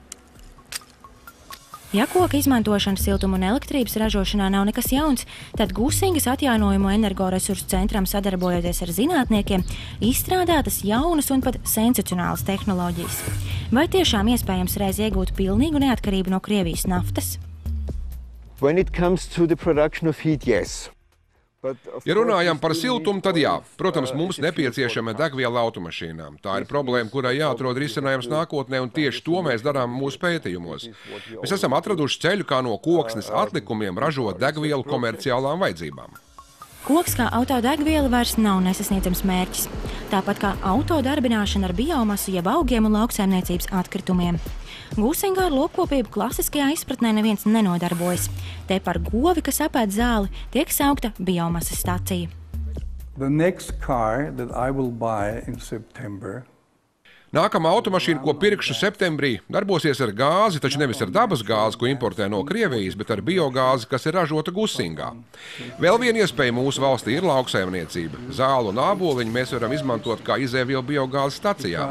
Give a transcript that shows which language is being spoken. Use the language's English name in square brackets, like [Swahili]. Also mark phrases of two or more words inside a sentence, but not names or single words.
[Latvian] Ja koka izmantošana siltuma un elektrības ražošanā nav nekas jauns, tad Gusingas atjaunojumu energoresursu centram sadarbojoties ar zinātniekiem izstrādātas jaunas un pat sensacionālas tehnoloģijas. Vai tiešām iespējams reiz iegūt pilnīgu neatkarību no Krievijas naftas? [English] When it comes to the production of heat, yes. [Latvian] Ja runājam par siltumu, tad jā. Protams, mums nepieciešama degviela automašīnām. Tā ir problēma, kurai jāatrod risinājums nākotnē, un tieši to mēs darām mūsu pētījumos. Mēs esam atraduši ceļu, kā no koksnes atlikumiem ražot degvielu komerciālām vajadzībām. Koks kā autodegviela vairs nav nesasniedzams mērķis. Tāpat kā autodarbināšana ar biomasu, jeb augiem un lauksaimniecības atkritumiem. Gusingā ar lopkopību klasiskajā izpratnē neviens nenodarbojas. Te par govi, kas apēd zāli, tiek saukta biomasas stacija. [English] The next car that I will buy in September. [Latvian] Nākamā automašīna, ko pirkšu septembrī, darbosies ar gāzi, taču nevis ar dabas gāzi, ko importē no Krievijas, bet ar biogāzi, kas ir ražota Gusingā. Vēl viena iespēja mūsu valstī ir lauksaimniecība. Zālu un āboliņu mēs varam izmantot kā izēvielu biogāzes stacijā.